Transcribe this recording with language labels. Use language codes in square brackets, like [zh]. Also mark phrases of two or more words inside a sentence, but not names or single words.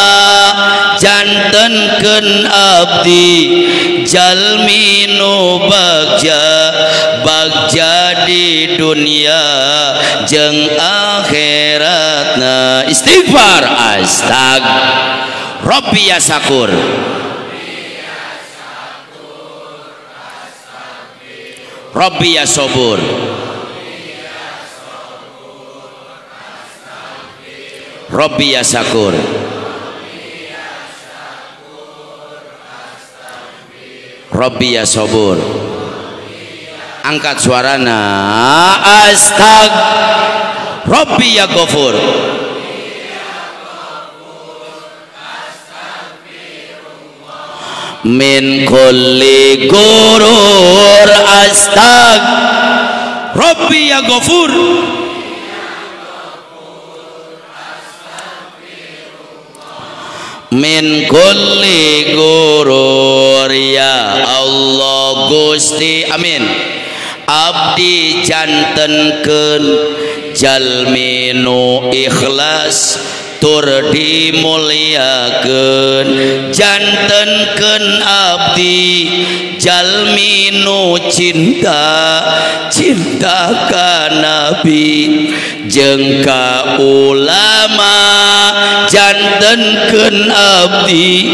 [su] Jantenkeun abdi jalmi nu bagja di dunia jeung akhiratna. [ar] استغفار. رب يا شكور. رب يا صبور. رب يا شكور. رب يا صبور. [su] Angkat suarana. [ar] رب يا غفور. من كل غرور أستغ رب يا غفور من كل غرور يا الله Gusti amin [su] abdi jantenkeun jalmi nu ikhlas tur dimuliakeun jantenkeun abdi jalmi nu cinta ka nabi jeung ka ulama jantenkeun abdi